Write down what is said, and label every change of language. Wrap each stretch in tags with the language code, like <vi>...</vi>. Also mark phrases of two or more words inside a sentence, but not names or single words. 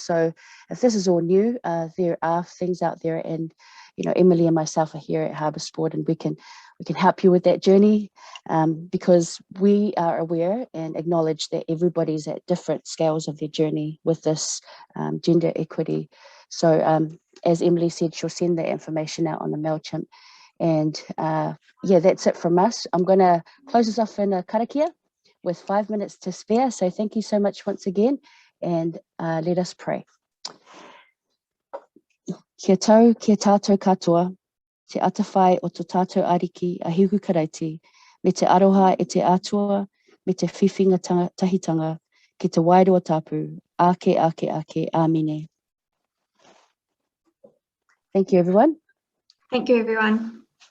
<en>So if this is all new, there are things out there, and Emily and myself are here at Harbour Sport, and we can help you with that journey, because we are aware and acknowledge that everybody's at different scales of their journey with this gender equity. So as Emily said, she'll send the information out on the MailChimp. And yeah, that's it from us. I'm going to close this off in a karakia with 5 minutes to spare. So thank you so much once again, and let us pray.</en> <mi>Kia tau, kia tātou katoa, te atawhai o tō tātou ariki a hiuku karaiti, me te aroha e te atua, me te whiwhinga tahitanga, ki te wairoa tapu, ake, amine.</mi> <en>Thank you, everyone. Thank you, everyone.</en>